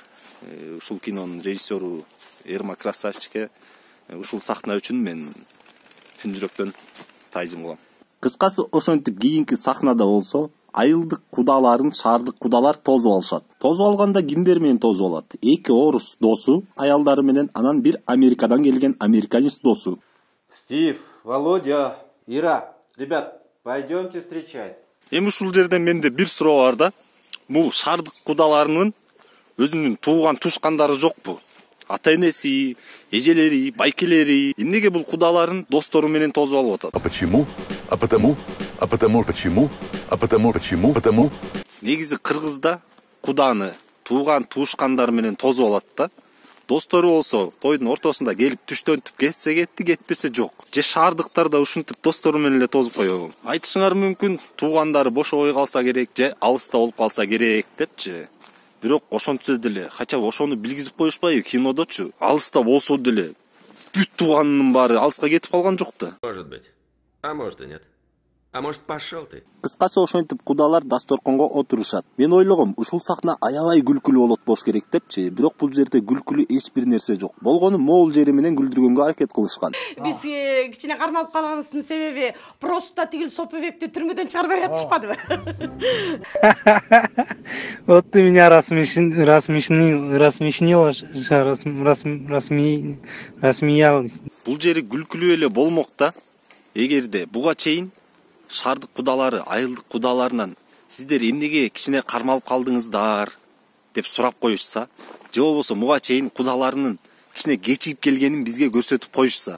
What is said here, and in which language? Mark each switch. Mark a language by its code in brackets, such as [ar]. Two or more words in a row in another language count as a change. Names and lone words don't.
[ky] Ушул кинонун режиссеру Эрма Красавчикке ушул сахна үчүн мен чын жүрөктөн таазим кылам. Кыскасы ошентип кийинки сахнада болсо, айылдык кудаларын шаардык кудалар тосуп алышат. Тосуп алганда кимдер менен тосуп алат? Эки орус досу, аялдары менен, анан бир Америкадан келген американец досу. [ru] Стив, Володя, Ира, ребят, пойдемте встречать. [ky] Эми ушул жерден менде бир суроо бар да. Бул шаардык кудаларынын өзүнүн тууган тушкандары жокпу? Ата энеси, эжелери, байкелери, эмнеге бул кудаларын достору менен тосуп алып атат? [ru] А почему? А потому? А потому почему? А потому почему? Потому? [ky] Негизи кыргызда куданы тууган туушкандар менен тосуп алат да. достору болсо тойдун ортосунда келип түштөнтүп кетсе кетти, кетпесе жок. Же шаардыктар да ушинтип достору менен эле тозуп коебу. Айтышыңар мүмкүн, туугандары бошобой калса керек же алыста болуп калса керек депчи. Бирок ошентсе деле, [ru] хотя бы [ky] ошону билгизип коюшпайбы кинодочу. Алыста болсо деле бүт тууганынын баары алыска кетип калган жок да. [ru] Может быть. А может и нет. А может, пошел ты? [ky] Кыскасы ошентип кудалар дасторконго отурушат. Мен ойлогом, ушул сахна аябай күлкүлүү болот болуш керек депчи. Бирок бул жерде күлкүлүү эч бир нерсе жок. Болгону могул жери менен күлдүргөнгө аракет кылышкан. Биз кичине кармалып калганыбыздын себеби просто тигил Сопобекти түрмөдөн чыгарбай атышпадыбы? [ru] Вот ты меня рассмеял. [ky] Бул жери күлкүлүү эле болмок да. Эгерде буга чейин шаардык кудалары айылдык кудаларынан сиздер эмнеге кичине кармалып калдыңыздар деп сурап коюшса, же болбосо буга чейин кудаларынын кичине кечигип келгенин бизге көрсөтүп коюшса.